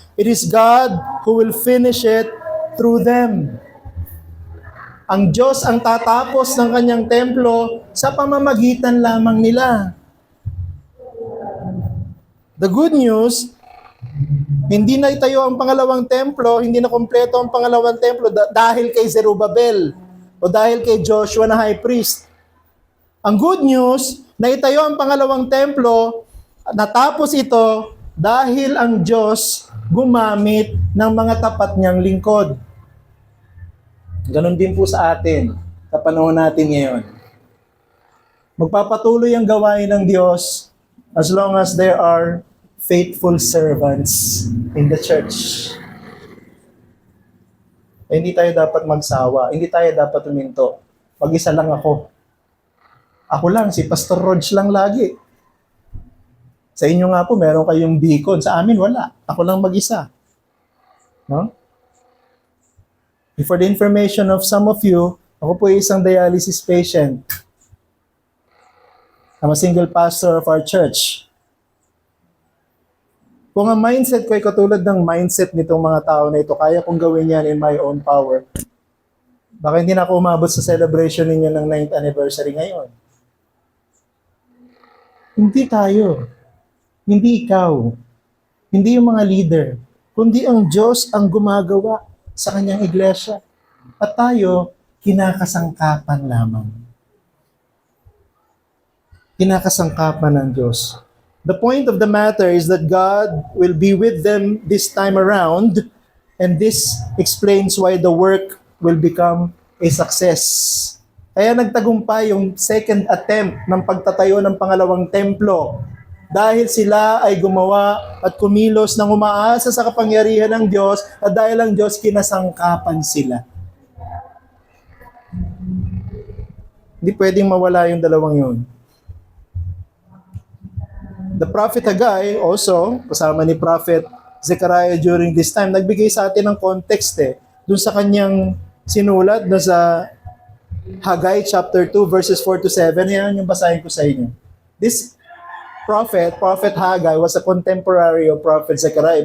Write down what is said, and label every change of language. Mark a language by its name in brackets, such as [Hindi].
[English] It is God who will finish it through them. [Filipino] Ang Diyos ang tatapos ng kanyang templo sa pamamagitan lamang nila. [English] The good news, [Filipino] hindi na itayo ang pangalawang templo, hindi na kompleto ang pangalawang templo dahil kay Zerubbabel o dahil kay Joshua na high priest. Ang good news, na itayo ang pangalawang templo, natapos ito dahil ang Diyos gumamit ng mga tapat niyang lingkod. Ganon din po sa atin, sa panahon natin ngayon. Magpapatuloy ang gawain ng Diyos [English] as long as there are faithful servants in the church. [Filipino] Hindi tayo dapat magsawa, hindi tayo dapat huminto. Mag-isa lang ako. Ako lang, si Pastor Rog lang lagi. Sa inyo nga po, meron kayong beacon. Sa amin, wala. Ako lang mag-isa. No? [English] For the information of some of you, [Filipino] ako po ay isang [English] dialysis patient. I'm a single pastor of our church. [Filipino] Kung ang mindset ko ay katulad ng mindset nitong mga tao na ito, kaya kong gawin yan [English] in my own power. [Filipino] Baka hindi na ako umabot sa celebration ninyo ng 9th anniversary ngayon. Hindi tayo. Hindi ikaw. Hindi yung mga leader. Kundi ang Diyos ang gumagawa sa kanyang iglesia. At tayo, kinakasangkapan lamang. Kinakasangkapan ng Diyos. [English] The point of the matter is that God will be with them this time around, and this explains why the work will become a success. [Filipino] Kaya nagtagumpay yung second attempt ng pagtatayo ng pangalawang templo dahil sila ay gumawa at kumilos ng umaasa sa kapangyarihan ng Diyos at dahil ang Diyos kinasangkapan sila. Hindi pwedeng mawala yung dalawang yun. [English] The prophet Haggai also, [Filipino] kasama ni [English] prophet Zechariah during this time, [Filipino] nagbigay sa atin ng context dun sa [English] kanyang sinulat, dun sa Haggai chapter 2 verses 4 to 7. [Filipino] Yan yung basahin ko sa inyo. [English] This prophet Haggai was a contemporary of prophet Zechariah.